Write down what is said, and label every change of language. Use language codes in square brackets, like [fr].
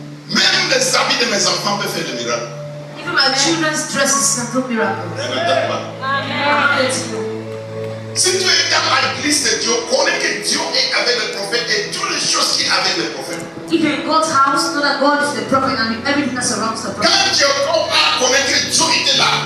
[fr] Même les habits de mes enfants peuvent faire des miracles. [en] Even my children's dresses can do miracles. [fr] Ne regarde pas. Si tu es dans l'église de Dieu, connais que Dieu est avec le prophète et toutes les choses qui sont avec le prophète. [en] If you're in God's house, know that God is the prophet and everything that surrounds the prophet. [fr] Quand Jacob a connu que Dieu était là,